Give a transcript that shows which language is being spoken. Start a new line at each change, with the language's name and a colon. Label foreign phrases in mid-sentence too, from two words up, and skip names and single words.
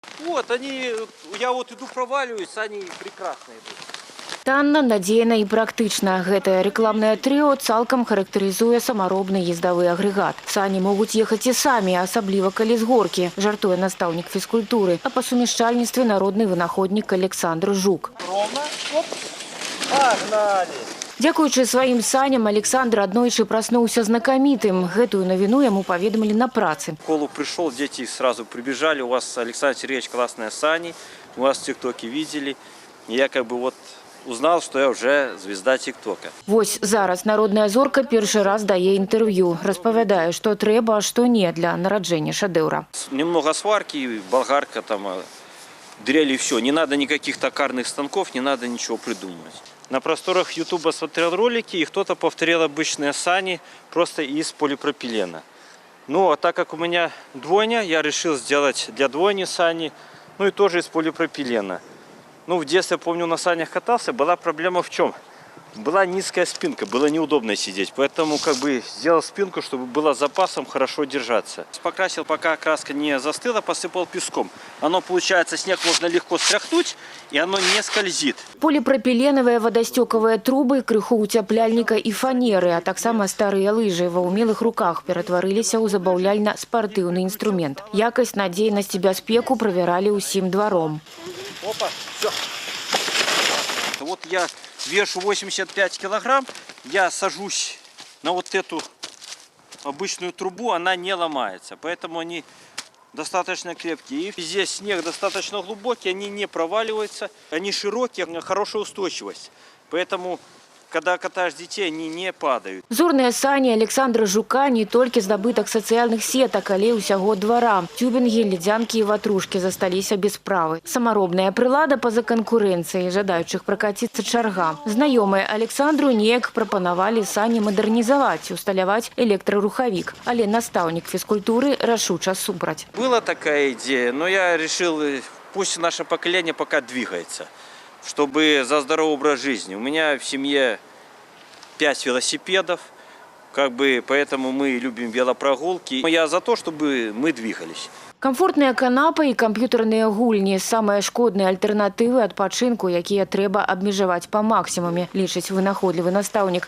Russian: Вот они, я вот иду проваливаюсь, они прекрасно идут.
Belarusian: Танна, надзейна і практычна. Гэтае рэкламнае трыо цалкам характарызуе самаробны ездавы агрэгат. Сані могуць ехаць і самі, асабліва калі з горкі, жартуе настаўнік фізкультуры, а па сумяшчальніцтве народны вынаходнік Александр Жук.
Russian: Ровно, оп, погнали.
Belarusian: Дзякуючы сваім саням, Александр аднойчы праснуўся знакамітым. Гэтую навіну яму паведамілі на працы.
Russian: В школу пришел, дети сразу прибежали. У вас, Александр Сергеевич, классные сани. У вас в ТикТоке видели. И я как бы вот узнал, что я уже звезда ТикТока.
Belarusian: Вось зараз народная зорка першы раз дае інтэрв'ю. Распавядае, што трэба, а што не для нараджэння шэдэўра.
Russian: Немного сварки, болгарка, там, дрели, все. Не надо никаких токарных станков, не надо ничего придумывать. На просторах Ютуба смотрел ролики, и кто-то повторил обычные сани просто из полипропилена. Ну, а так как у меня двойня, я решил сделать для двойни сани, ну и тоже из полипропилена. Ну, в детстве, помню, на санях катался, была проблема в чем? Была низкая спинка, было неудобно сидеть, поэтому как бы сделал спинку, чтобы было запасом хорошо держаться. Покрасил, пока краска не застыла, посыпал песком. Оно, получается, снег можно легко стряхнуть, и оно не скользит.
Belarusian: Поліпрапіленавыя вадасцёкавыя трубы, крыху уцяпляльніка і фанеры, а таксама старыя лыжы ва ўмелых руках ператварыліся ў забаўляльна-спартыўны інструмент. Якасць, надзейнасць і бяспеку правяралі ўсім дваром.
Russian: Опа, все. Вот я вешу 85 килограмм, я сажусь на вот эту обычную трубу, она не ломается, поэтому они достаточно крепкие. И здесь снег достаточно глубокий, они не проваливаются, они широкие, хорошая устойчивость, поэтому когда катаешь детей, они не падают.
Belarusian: Зорныя сані Александра Жука не толькі здабытак сацыяльных сетак, але ўсяго двара. Тюбінгі, ледзянкі і ватрушкі засталіся без справы. Самаробная прылада па-за канкурэнцыяй, жадаючых пракаціцца чарга. Знаёмыя Александру неяк прапанавалі сані мадэрнізаваць, усталяваць электрарухавік. Але настаўнік фізкультуры рашуча супраць.
Russian: Была такая идея, но я решил, пусть наше поколение пока двигается, чтобы за здоровый образ жизни. У меня в семье 5 велосипедов, как бы, поэтому мы любим велопрогулки. Я за то, чтобы мы двигались.
Belarusian: Камфортныя канапы і камп'ютарныя гульні – самыя шкодныя альтэрнатывы адпачынку, якія трэба абмежаваць па максімуме, лічыць вынаходлівы настаўнік.